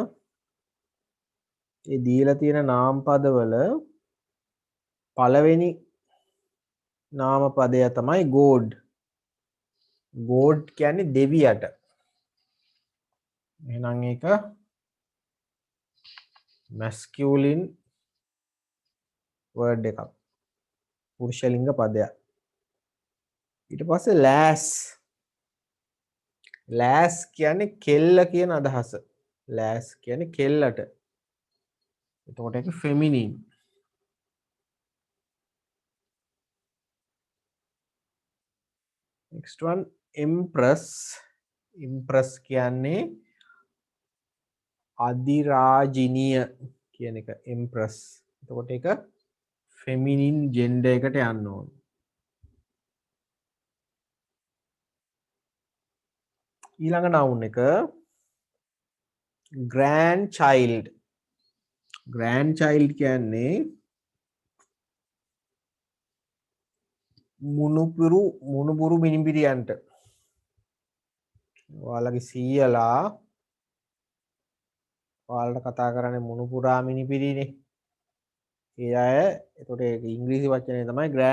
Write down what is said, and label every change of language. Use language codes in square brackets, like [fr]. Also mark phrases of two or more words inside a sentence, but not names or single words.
[si] මේ දීලා තියෙන නාමපද වල පළවෙනි නාමපදය තමයි [en] god god [si] කියන්නේ දෙවියට එහෙනම් ඒක [en] masculine word [si] එකක් පුරුෂලිංග පදයක් ඊට පස්සේ lass කියන්නේ කෙල්ල කියන අදහස lass කියන්නේ කෙල්ලට එතකොට ඒක [en] feminine next one empress [si] කියන්නේ අධිරාජිනිය කියන එක empress එතකොට ඒක [en] feminine gender [si] එකට යන්න ඕන ඊළඟ noun එක grandchild කියන්නේ මුණුපුරු මිනිබිරියන්ට ඔයාලගේ සීයලා ඔයාලට කතා කරන්නේ මුණුපුරා මිනිපිරිනේ ඒ අය එතකොට ඒක ඉංග්‍රීසි වචනේ තමයි